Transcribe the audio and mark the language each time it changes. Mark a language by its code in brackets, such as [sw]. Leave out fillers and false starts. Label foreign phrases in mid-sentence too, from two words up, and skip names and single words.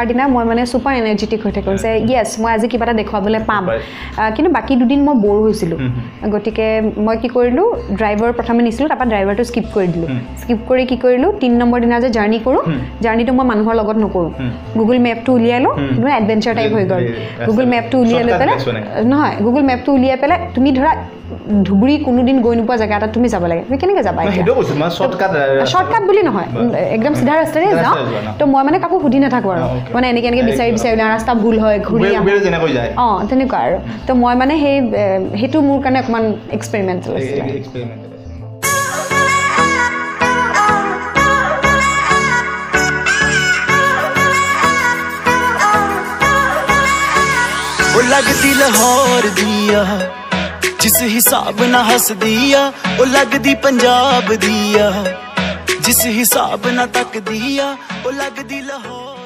[as] দিনা মই মানে [en] super energetic [as] হৈ থাকো যে ইয়েস মই আজি কিবা এটা দেখুৱাবলৈ পাম কিন্তু বাকি দুদিন মই বৰ হৈছিলো গতিকে মই কি কৰিলো ড্ৰাইভাৰ প্ৰথমে নিছিলো তাৰপা ড্ৰাইভাৰটো স্কিপ কৰি দিলো স্কিপ কৰি কি কৰিলো 3 নম্বৰ দিনা যে জাৰ্নি কৰো জাৰ্নিটো মই মানুহৰ লগত নকৰো গুগল মেপটো উলিয়াই লো মানে [en] adventure type [as] হৈ গল গুগল মেপটো উলিয়াই লৈ পেলাই নহয় গুগল মেপটো উলিয়াই পেলাই তুমি ধৰা ধুবুৰী কোনোদিন গৈ নোপোৱা জায়গা এটা তুমি যাব লাগে তুমি কেনেকৈ যাবা সেইটো কৈছো মই শৰ্টকাট বুলি নহয় একদম সিধা ৰাস্তাৰে যাওঁ তো মই মানে কাকো সুধি নাথাকো আৰু মানে এনেকৈ বিচাৰি ৰাস্তা ভুল হয় ঘূৰি যেনেকৈ যায় তেনেকুৱা আৰু তো মই মানে সেইটো মোৰ কাৰণে অকমান এক্সপেৰিমেণ্টেল আছিল [pa] ਲਗਦੀ ਲਾਹੌਰ ਦਿਆ ਜਿਸ ਹਿਸਾਬ ਨਾ ਹੱਸ ਦਿਆ ਓ ਲਗਦੀ ਪੰਜਾਬ ਦਿਆ ਜਿਸ ਹਿਸਾਬ ਨਾ ਤੱਕ ਦਿਆ ਓ ਲਗਦੀ ਲਾਹੌਰ